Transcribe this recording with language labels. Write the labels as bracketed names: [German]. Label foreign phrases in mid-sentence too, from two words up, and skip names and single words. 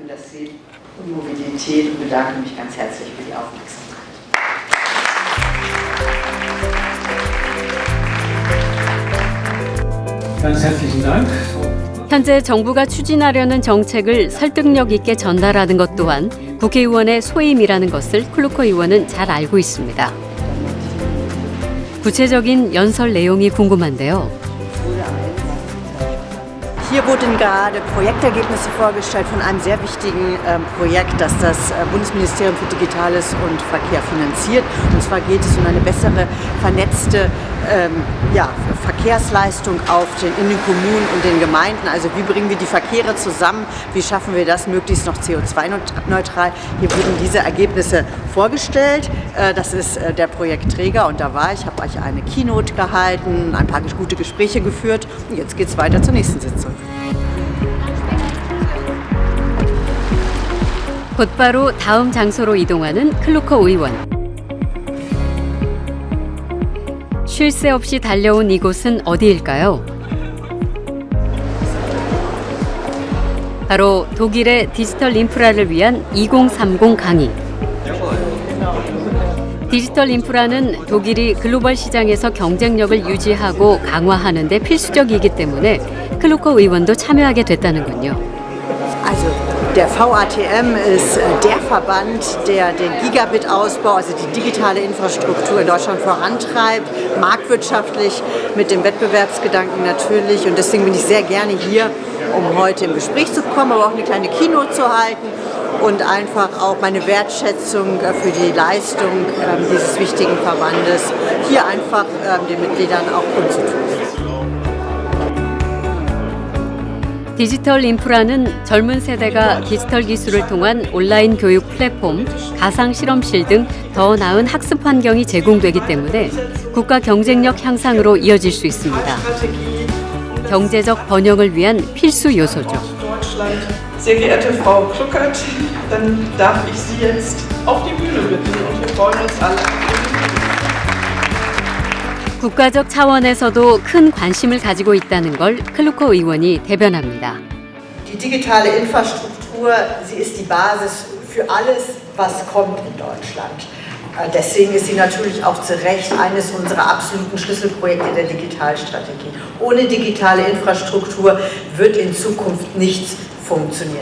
[Korean] 현재 정부가 추진하려는 정책을 설득력 있게 전달하는 것 또한 국회의원의 소임이라는 것을 클루커 의원은 잘 알고 있습니다. 구체적인 연설 내용이 궁금한데요. [German] Hier wurden gerade Projektergebnisse vorgestellt von einem sehr wichtigen Projekt, das das Bundesministerium für Digitales und Verkehr finanziert. Und zwar geht es um eine bessere vernetzte Verkehrsleistung in den Kommunen und den Gemeinden. Also wie bringen wir die Verkehre zusammen? Wie schaffen wir das möglichst noch CO2-neutral? Hier wurden diese Ergebnisse vorgestellt. Das ist der Projektträger und da war ich, habe euch eine Keynote gehalten, ein paar gute Gespräche geführt und jetzt geht es weiter zur nächsten Sitzung. [Korean] 곧바로 다음 장소로 이동하는 클루커 의원. 쉴 새 없이 달려온 이곳은 어디일까요? 바로 독일의 디지털 인프라를 위한 2030 강의. 디지털 인프라는 독일이 글로벌 시장에서 경쟁력을 유지하고 강화하는 데 필수적이기 때문에 클루커 의원도 참여하게 됐다는군요. [German] Also der VATM ist der Verband, der den Gigabit-Ausbau, also die digitale Infrastruktur in Deutschland vorantreibt, marktwirtschaftlich, mit dem Wettbewerbsgedanken natürlich. Und deswegen bin ich sehr gerne hier, um heute im Gespräch zu kommen, aber auch eine kleine Keynote zu halten und einfach auch meine Wertschätzung für die Leistung dieses wichtigen Verbandes hier einfach den Mitgliedern auch kundzutun. [Korean] 디지털 인프라는 젊은 세대가 디지털 기술을 통한 온라인 교육 플랫폼, 가상 실험실 등 더 나은 학습 환경이 제공되기 때문에 국가 경쟁력 향상으로 이어질 수 있습니다. 경제적 번영을 위한 필수 요소죠. [German] Sehr geehrte Frau Kluckert, dann darf ich Sie jetzt auf die Bühne bitten und wir freuen uns alle. [Korean] 국가적 차원에서도 큰 관심을 가지고 있다는 걸 클루커 의원이 대변합니다. [German] Die digitale Infrastruktur, sie ist die Basis für alles, was kommt in Deutschland. Deswegen ist sie natürlich auch zu Recht eines unserer absoluten Schlüsselprojekte der Digitalstrategie. Ohne digitale Infrastruktur wird in Zukunft nichts funktionieren.